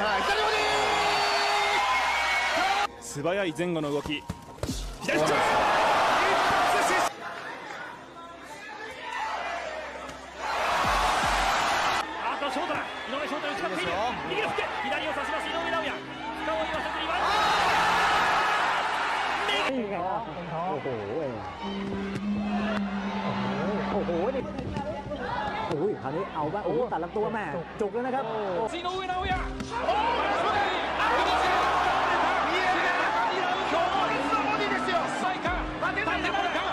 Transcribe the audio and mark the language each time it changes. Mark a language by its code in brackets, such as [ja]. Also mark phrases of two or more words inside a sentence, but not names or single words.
[ja] 左ボディ。素早い前後の動き。左。ショートだ。井上翔太打ち勝っている。右を振って左を差します井上尚弥。深追いはせずにワン。 [th] คราวนี้เอาบ้างตัดลำตัวแม่จุกแล้วนะครับ [ja] 井上尚弥。んでるこれ